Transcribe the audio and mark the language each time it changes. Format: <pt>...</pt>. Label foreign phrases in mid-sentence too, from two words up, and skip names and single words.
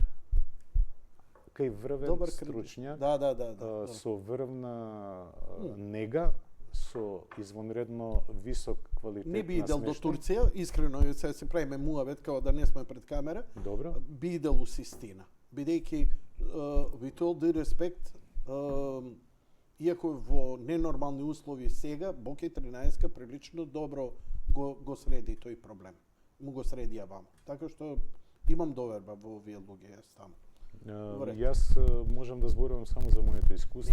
<mk>Кај врвен Добар стручњак, Да. со врвна нега, со извонредно висок квалитет Не би на идел до смештај. Турција, искрено се си правиме муавет као да не сме пред камера. Добро. Би идел у Систина. Бидејќи</mk> <en>with all due respect,</en> <mk>иако во ненормални услови сега, Боки 13 прилично добро го среди тој проблем. Му го средија вамо. Така што имам доверба во овие луѓе таму. Во ред. Јас можам да зборувам само за моето искуство.</mk>